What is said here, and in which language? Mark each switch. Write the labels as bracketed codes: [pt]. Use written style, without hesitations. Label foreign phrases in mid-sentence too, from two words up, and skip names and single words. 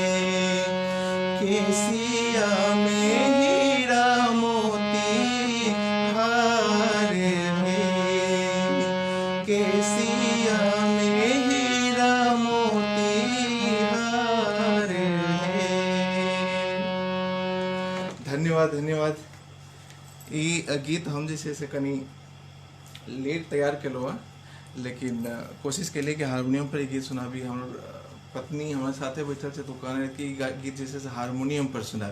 [mai] केसिया में हीरा मोती हार है, केसिया में हीरा मोती हार है। धन्यवाद धन्यवाद। ई गीत हम जे छै से कनी लेट तैयार केलहुँ हँ, लेकिन कोशिश केलिए कि हारमोनियम पर ई गीत सुनाबी। हमर पत्नी हमारे साथे बैठल छै तो कहने कि ई गीत जे छै से हारमोनियम पर सुनाब।